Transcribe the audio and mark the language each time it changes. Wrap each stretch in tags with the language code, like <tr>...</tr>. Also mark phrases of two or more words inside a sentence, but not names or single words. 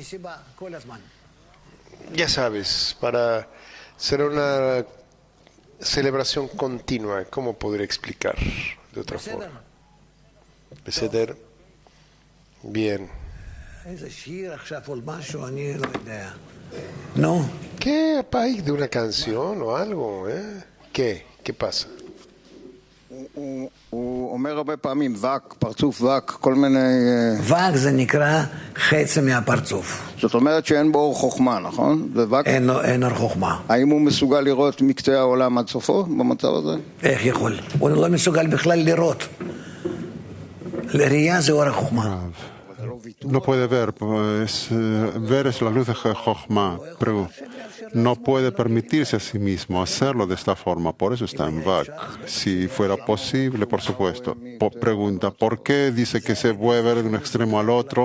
<es>Ya sabes, para ser una celebración continua. ¿Cómo podría explicar de otra forma? Beseder. Bien. No. ¿Qué país de una canción o algo? ¿Qué? ¿Qué pasa?</es> <he>הוא אומר הרבה פעמים וק, פרצוף וק, כל מיני... וק זה נקרא חצי מהפרצוף. זאת אומרת שאין בו אור חוכמה, נכון? זה וק? אין אור חוכמה. האם הוא מסוגל לראות מקצה העולם עד סופו במצב הזה? איך יכול? הוא לא מסוגל בכלל לראות. לראייה זה אור החוכמה.</he> <es>No puede ver, pues, ver es la luz de Jochma, pero no puede permitirse a sí mismo hacerlo de esta forma, por eso está en Vak. Si fuera posible, por supuesto. Pregunta, ¿por qué dice que se puede ver de un extremo al otro?</es>